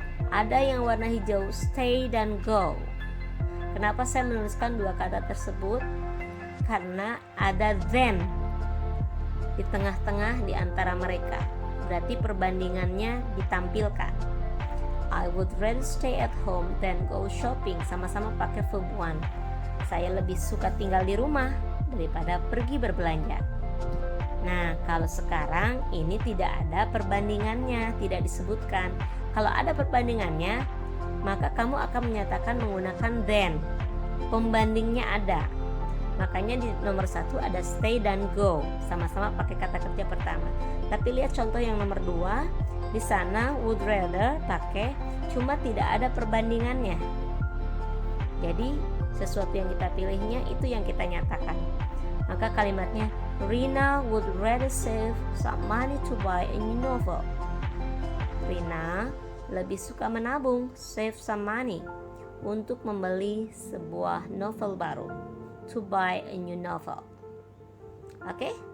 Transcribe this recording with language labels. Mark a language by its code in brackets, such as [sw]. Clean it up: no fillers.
[id] Ada yang warna hijau, stay dan go. Kenapa saya menuliskan dua kata tersebut? Karena ada then di tengah-tengah di antara mereka. Berarti perbandingannya ditampilkan. [en] I would rather stay at home than go shopping. [id] Sama-sama pakai verb one. Saya lebih suka tinggal di rumah daripada pergi berbelanja. Nah, kalau sekarang ini tidak ada perbandingannya, tidak disebutkan. Kalau ada perbandingannya, maka kamu akan menyatakan menggunakan then. Pembandingnya ada. Makanya di nomor 1 ada stay dan go, sama-sama pakai kata kerja pertama. Tapi lihat contoh yang nomor 2, di sana would rather pakai, cuma tidak ada perbandingannya. Jadi sesuatu yang kita pilihnya itu yang kita nyatakan. Maka kalimatnya [en] Rina would rather save some money to buy a new novel. [id] Rina lebih suka menabung, [en] save some money, [id] untuk membeli sebuah novel baru, [en] to buy a new novel. [id] Oke?